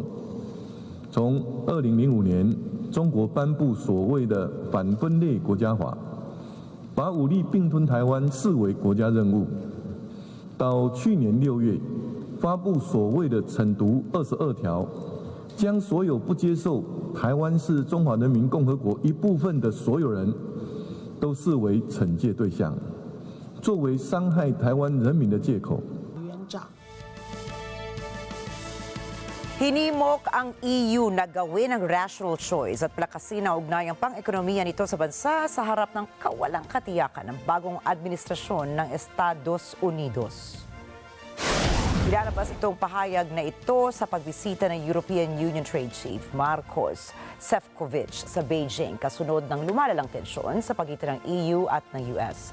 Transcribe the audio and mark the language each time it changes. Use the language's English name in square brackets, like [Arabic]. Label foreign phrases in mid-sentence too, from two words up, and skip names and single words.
[Chinese] 从2005年，中国颁布所谓的反分裂国家法，把武力并吞台湾视为国家任务，到去年6月发布所谓的惩毒22条，将所有不接受台湾是中华人民共和国一部分的所有人都视为惩戒对象，作为伤害台湾人民的借口。 [Filipino] Hinimok ang EU na gawin ang [English] rational choice [Filipino] at palakasin ang ugnayang pang-ekonomiya nito sa bansa sa harap ng kawalang katiyakan ng bagong administrasyon ng Estados Unidos. Ilalabas itong pahayag na ito sa pagbisita ng [English] European Union Trade Chief [Filipino] Marcos Sefcovic sa Beijing kasunod ng lumalalang tensyon sa pagitan ng EU at ng US.